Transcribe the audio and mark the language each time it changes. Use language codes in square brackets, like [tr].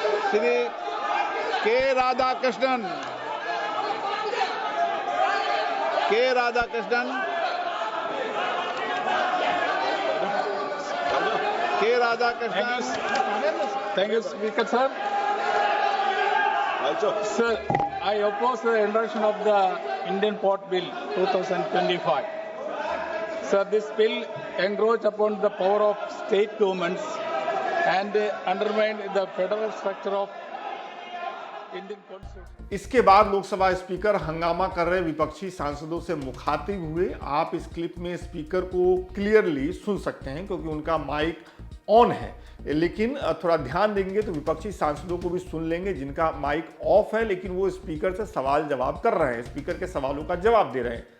[hi] श्री के राधाकृष्णन, के राधाकृष्णन, के Radhakrishnan. [en] Thank you, Speaker, sir. Sir, I oppose the introduction of the Indian Port Bill 2025. Sir, this bill encroaches upon the power of state governments and undermine the federal structure of Indian Constitution. [hi] इसके बाद Lok Sabha speaker हंगामा कर रहे विपक्षी सांसदों से मुखातिब हुए। आप इस क्लिप में स्पीकर को क्लियरली सुन सकते हैं क्योंकि उनका माइक ऑन है, लेकिन थोड़ा ध्यान देंगे तो विपक्षी सांसदों को भी सुन लेंगे जिनका माइक ऑफ है, लेकिन वो स्पीकर से सवाल जवाब कर रहे हैं, स्पीकर के सवालों का जवाब दे रहे हैं।